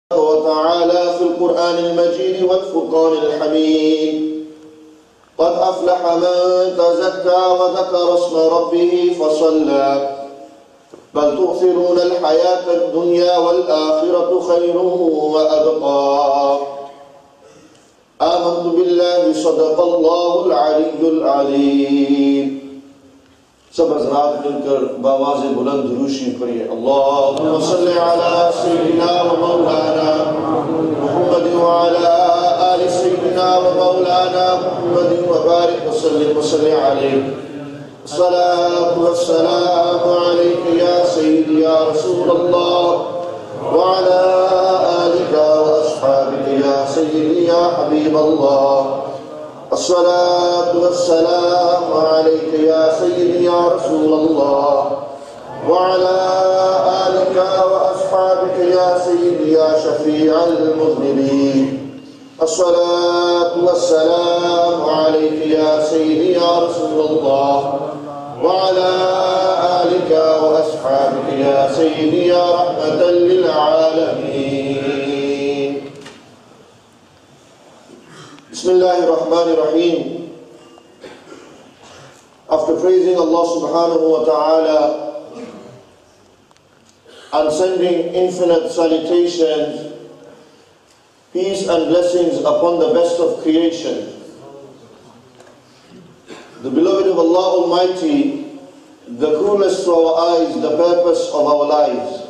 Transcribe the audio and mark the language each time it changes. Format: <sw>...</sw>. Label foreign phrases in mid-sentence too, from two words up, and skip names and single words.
<ar>وتعالى في القرآن المجيد والفرقان الحميد قد أفلح من تزكى وذكر اسم ربه فصلى بل تؤثرون الحياة الدنيا والآخرة خير وأبقى آمنت بالله صدق الله العلي العليم</ar> <ur>سب حضرات مل کر باآواز بلند درود شریف پڑھیے</ur> <ar>اللهم صل على سيدنا ومولانا محمد وعلى آل سيدنا ومولانا محمد وبارك وصل عليه الصلاة والسلام عليك يا سيدي يا رسول الله وعلى آلك وأصحابك يا سيدي يا حبيب الله الصلاة والسلام عليك يا سيدي يا رسول الله وعلى آلك وأصحابك يا سيدي يا شفيع المذنبين الصلاة والسلام عليك يا سيدي يا رسول الله وعلى آلك وأصحابك يا سيدي يا رحمة للعالمين بسم الله الرحمن الرحيم.</ar> <en>After praising Allah</en> <ar>سبحانه وتعالى</ar> <en>and sending infinite salutations, peace and blessings upon the best of creation, the beloved of Allah Almighty, the coolest to our eyes, the purpose of our lives,</en>